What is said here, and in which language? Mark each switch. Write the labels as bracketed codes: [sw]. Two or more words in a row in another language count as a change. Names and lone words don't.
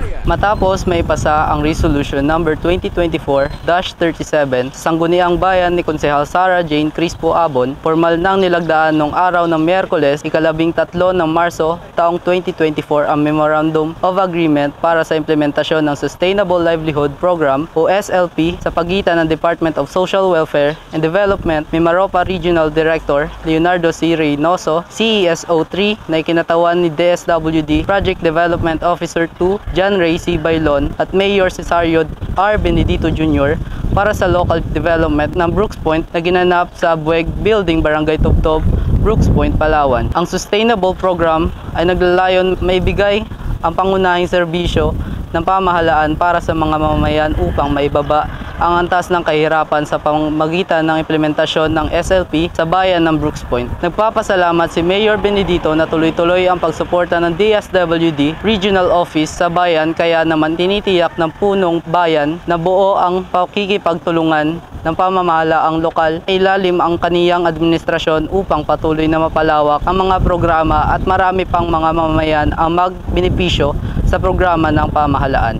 [tl] Matapos may pasa ang Resolution number 2024-37 sa Sangguniang Bayan ni Konsehal Sara Jane Crispo Abon, formal nang nilagdaan noong araw ng Miyerkules, ika-13 ng Marso, taong 2024 ang Memorandum of Agreement para sa implementasyon ng Sustainable Livelihood Program o SLP sa pagitan ng Department of Social Welfare and Development, Mimaropa Regional Director Leonardo C. Reynoso, CESO 3 na ikinatawan ni DSWD Project Development Officer 2 John Ray C. Bailon at Mayor Cesario R. Benedito Jr. para sa [en] local development [tl] ng Brooks Point na ginanap sa Bueg Building, Barangay Tubtob, Brooks Point, Palawan. Ang Sustainable Program ay naglalayon maibigay ang pangunahing serbisyo ng pamahalaan para sa mga mamamayan upang maibaba ang antas ng kahirapan sa pamamagitan ng implementasyon ng SLP sa bayan ng Brooks Point. Nagpapasalamat si Mayor Benedito na tuloy-tuloy ang pagsuporta ng DSWD Regional Office sa bayan, kaya naman tinitiyak ng punong bayan na buo ang pakikipagtulungan ng pamamahalaang lokal, ilalim ang kaniyang administrasyon upang patuloy na mapalawak ang mga programa at marami pang mga mamamayan ang magbenepisyo sa programa ng pamahalaan.